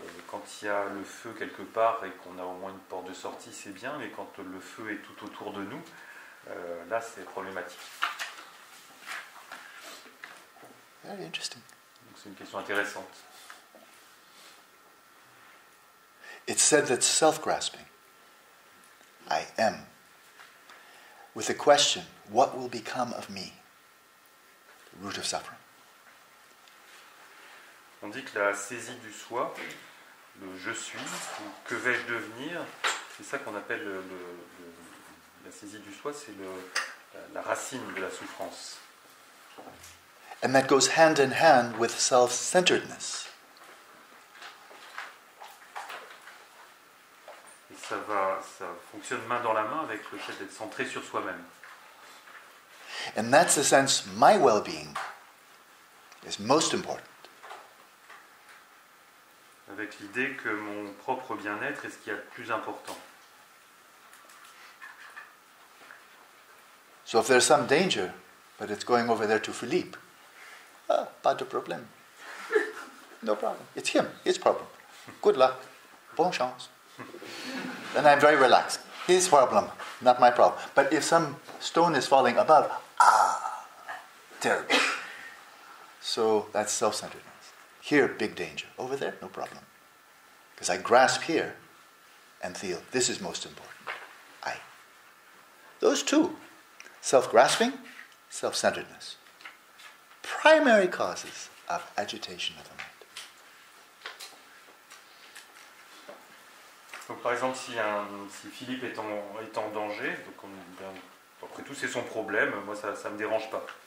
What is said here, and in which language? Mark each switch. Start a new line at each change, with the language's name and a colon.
French: Quand il y a le feu quelque part et qu'on a au moins une porte de sortie, c'est bien, mais quand le feu est tout autour de nous, là c'est problématique.
English: Very interesting.
French: Donc c'est une question intéressante.
English: It's said that self-grasping, I am, with the question, what will become of me, the root of suffering.
French: On dit que la saisie du soi, le je suis, ou que vais-je devenir, c'est ça qu'on appelle la saisie du soi, c'est la racine de la souffrance.
English: And that goes hand in hand with self-centeredness.
French: Et ça fonctionne main dans la main avec le fait d'être centré sur soi-même.
English: In that sense, my well-being is most important.
French: Avec l'idée que mon propre bien-être est ce qu'il y a de plus important.
English: So if there's some danger, but it's going over there to Philippe,
French: pas de problème.
English: No problem. It's him, his problem. Good luck.
French: Bonne chance.
English: Then I'm very relaxed. His problem, not my problem. But if some stone is falling above, terrible. So that's self-centeredness. Here, big danger. Over there, no problem. Because I grasp here and feel this is most important. I. Those two, self-grasping, self-centeredness, primary causes of agitation of the mind.
French: Donc par exemple, si Philippe est en danger, donc après tout c'est son problème, moi ça ne me dérange pas.